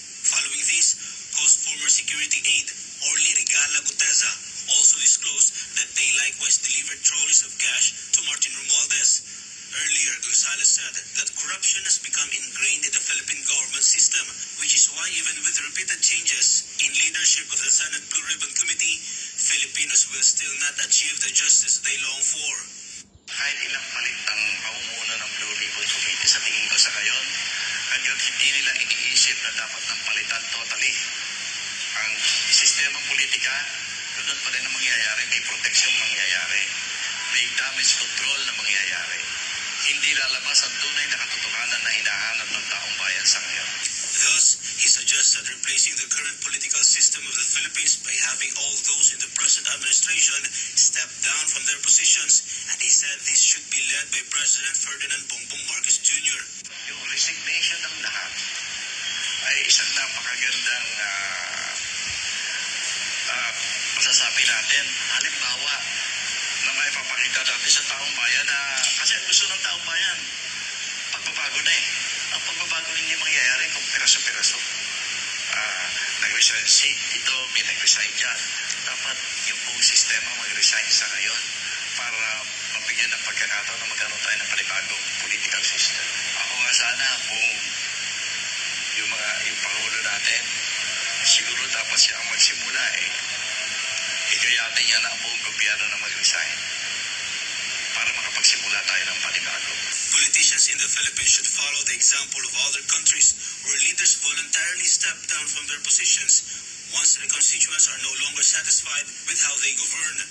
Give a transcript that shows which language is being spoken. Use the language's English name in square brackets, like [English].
[English] Following this, Coast former security aide Orly Regala Guteza also disclosed that they likewise delivered trolleys of cash to Martin Romualdez. Earlier, Gonzales said that corruption has become ingrained in the Philippine government system, which is why even with repeated changes in leadership of the Senate Blue Ribbon Committee, Filipinos will still not achieve the justice they long for. [Filipino] Kahit ilang palit ang pamumuno ng Blue Ribbon Committee sa tingin ko sa ngayon, hanggang hindi nila iniisip na dapat nang palitan totally ang sistemang politika, doon pa rin ang mangyayari, may proteksyon mangyayari, may damage control na mangyayari. Hindi lalabas ang tunay na katotohanan na hinahanap ng taong bayan sa ngayon. [English] Thus, he suggested replacing the current political system of the Philippines by having all those in the present administration step down from their positions, and he said this should be led by President Ferdinand Bongbong Marcos Jr. [Filipino] Yung resignation ng lahat ay isang napakagandang masasabi natin. Halimbawa, na may papakita natin sa taong bayan na kasi ang gusto ng taong bayan, pagbabago na eh. Ang pagbabago hindi mangyayari kung piraso-piraso. Nag-resign si ito, may nag-resign dyan. Dapat yung buong sistema mag-resign sa ngayon para mabigyan ng pagkakataon na magkaroon tayo ng panibagong political system. Ako nga sana kung yung Pangulo natin, siguro dapat siya ang magsimula eh. Ikayatin niya na ang buong gobyerno na mag-resign para makapagsimula tayo ng panibago. [English] Politicians in the Philippines should follow the example of other countries where leaders voluntarily step down from their positions once their constituents are no longer satisfied with how they govern.